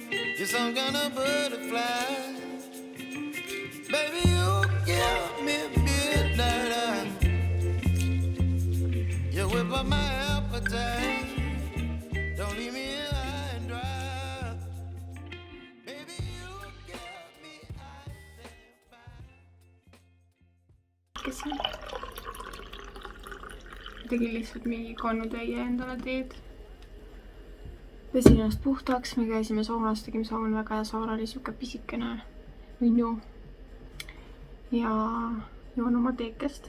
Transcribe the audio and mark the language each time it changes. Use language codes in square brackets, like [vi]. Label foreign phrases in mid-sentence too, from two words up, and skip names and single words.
[en] You're some kind of butterfly. Baby, you give me midnight. You whip up my appetite. Don't leave me here high and dry. Baby, you give me ice and fire. [et] Käsin. Tegin lihtsalt mingi kannutäie endale teed. Pesin ennast puhtaks, me käisime saunas, tegime saun, väga hea saun oli siuke pisikene minu. Ja joon oma teekest.